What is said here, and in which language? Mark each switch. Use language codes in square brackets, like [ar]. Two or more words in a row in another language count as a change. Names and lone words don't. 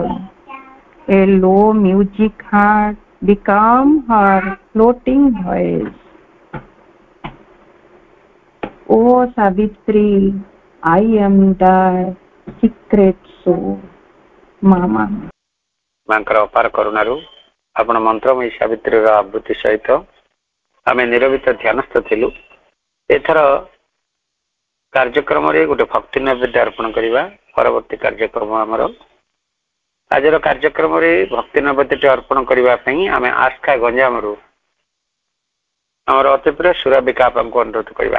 [en] A low music heart become her floating voice. O Savitri, I am thy secret soul. Mama. [or] ମାଙ୍କର ଅପାର କରୁଣାରୁ ଆପଣ ମନ୍ତ୍ରମୟୀ ସାବିତ୍ରୀର ଆବୃତ୍ତି ସହିତ ଆମେ ନିରବିତ ଧ୍ୟାନସ୍ଥ ଥିଲୁ। ଏଥର କାର୍ଯ୍ୟକ୍ରମରେ ଗୋଟେ ଭକ୍ତି ନୈବେଦ୍ୟ ଅର୍ପଣ କରିବା ପରବର୍ତ୍ତୀ କାର୍ଯ୍ୟକ୍ରମ ଆମର। ଆଜିର କାର୍ଯ୍ୟକ୍ରମରେ ଭକ୍ତି ନୈବେଦ୍ୟଟି ଅର୍ପଣ କରିବା ପାଇଁ ଆମେ ଆସ୍କା ଗଞ୍ଜାମରୁ ଆମର ଅତିପ୍ରିୟ ସୁରଭିକା ଆପାଙ୍କୁ ଅନୁରୋଧ କରିବା।